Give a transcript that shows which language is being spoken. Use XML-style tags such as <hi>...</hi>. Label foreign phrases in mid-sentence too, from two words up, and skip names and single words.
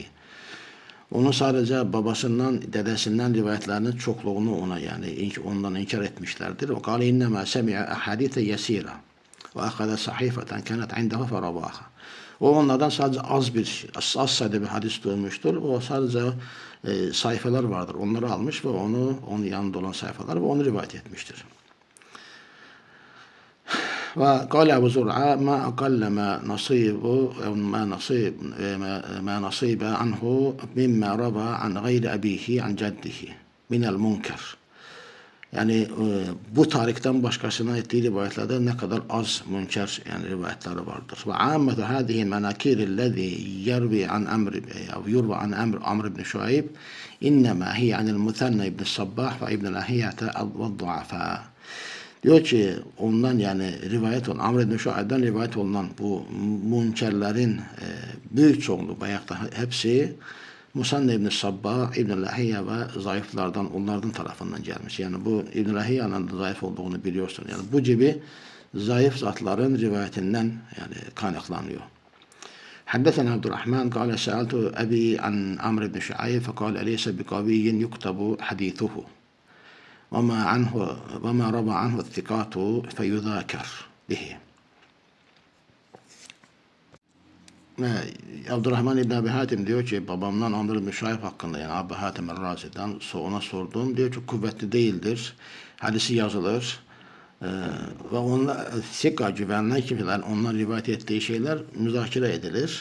<tr>Onun sadece babasından, dedesinden rivayetlerinin çokluğunu ona yani ondan inkar etmişlerdir.</tr> <ar>وقال إنما سمع أحاديث يسيرة وأخذ صحيفة كانت عنده فرواها.</ar> <tr>O onlardan sadece az sayıda bir hadis duymuştur. O sadece sayfalar vardır. Onları almış ve onun yanında olan sayfalar ve onu rivayet etmiştir.</tr> <ar>وقال أبو زرعة ما أقل ما نصيب عنه مما روى عن غير أبيه عن جده من المنكر.</ar> <tr>Yani bu tarikten başkasına ettiği rivayetlerde ne kadar az münker yani rivayetleri vardır.</tr> <ar>وعامة هذه المناكير الذي يروي عن عمرو بن شعيب إنما هي عن المثنى بن الصباح وابن لهيعة والضعفاء.</ar> <tr>Diyor ki ondan yani rivayet olan Amr ibn Şuayb'den rivayet olunan bu münkerlerin büyük çoğunluğu bayakta hepsi Musanna İbn Sabba, İbn Lahiya ve zayıflardan, onlardan tarafından gelmiş. Yani bu İbn Lahiya'nın da zayıf olduğunu biliyorsun. Yani bu gibi zayıf zatların rivayetinden yani kaynaklanıyor.</tr> <ar>حدثنا عبد الرحمن قال سألت أبي عن عمرو بن شعيب فقال أليس بقوي يكتب حديثه وما روى عنه الثقات فيذاكر به.</ar> <tr>Abdurrahman İbn Abi Hatim diyor ki babamdan Amr bin Şuayb hakkında yani Abi Hatim el-Razi'den ona sordum. Diyor ki kuvvetli değildir. Hadisi yazılır. Ve onlar sika güvenilen kimseler onlar rivayet ettiği şeyler müzakere edilir.</tr>